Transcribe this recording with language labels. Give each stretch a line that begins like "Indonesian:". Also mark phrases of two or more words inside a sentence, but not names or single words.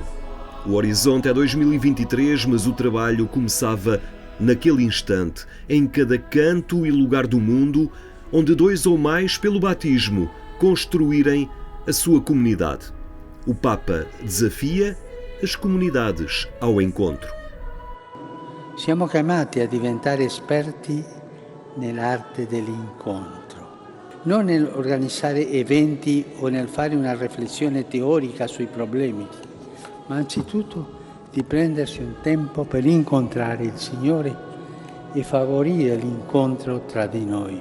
Portuguese: O horizonte é 2023, mas o trabalho começava naquele instante, em cada canto e lugar do mundo, onde dois ou mais, pelo batismo, construírem a sua comunidade. O Papa desafia as comunidades ao encontro.
Italian: Siamo chiamati a diventare esperti nell'arte dell'incontro, non nell'organizzare eventi o nel fare una riflessione teorica sui problemi, ma anzitutto di prendersi un tempo per incontrare il Signore e favorire l'incontro tra di noi.